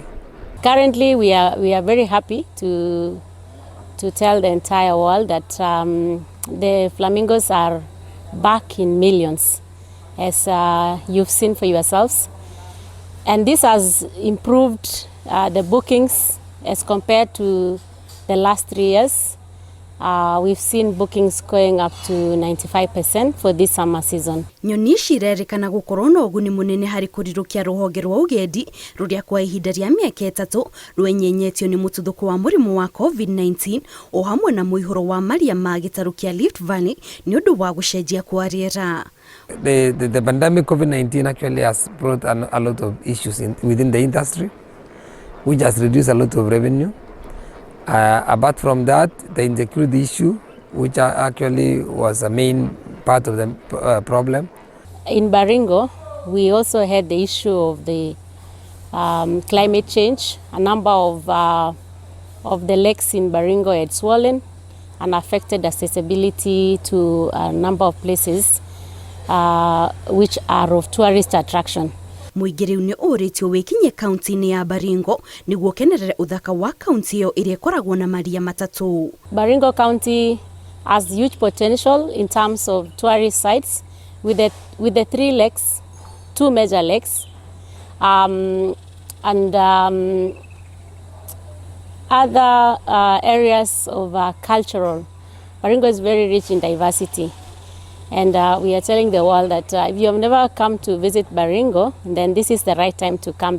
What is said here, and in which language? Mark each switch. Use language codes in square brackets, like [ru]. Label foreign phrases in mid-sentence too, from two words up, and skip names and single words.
[en] Currently, we are very happy to tell the entire world that the flamingos are back in millions, as you've seen for yourselves. And this has improved the bookings as compared to the last 3 years. We've seen bookings going up to 95% for this summer season. [ki] Nyoni ici irerikana gukorwo na uguni munene hari kurirukia ruhonge rwa ugendi ruria kwa ihinda ria miaka 3 rwenyenyetio ni mututhuko wa murimu wa COVID-19 o hamwe na muihuro wa maria ma gitaru kia Rift Valley ni undu wa gucenjia kwa riera. [en] The pandemic COVID-19 actually has brought a lot of issues within the industry, which has reduced a lot of revenue. Apart from that, the insecurity issue, which actually was a main part of the problem. In Baringo, we also had the issue of the climate change. A number of the lakes in Baringo had swollen and affected accessibility to a number of places which are of tourist attraction. [ki] Muingiri ni uritio wikinye kaunti-ini ya Baringo niguo kenerere uthaka wa kaunti iyo iria ikoragwo na maria matatu. [en] Baringo County has huge potential in terms of tourist sites with the 3 lakes, 2 major lakes, and other areas of cultural. Baringo is very rich in diversity. And we are telling the world that if you have never come to visit Baringo, then this is the right time to come.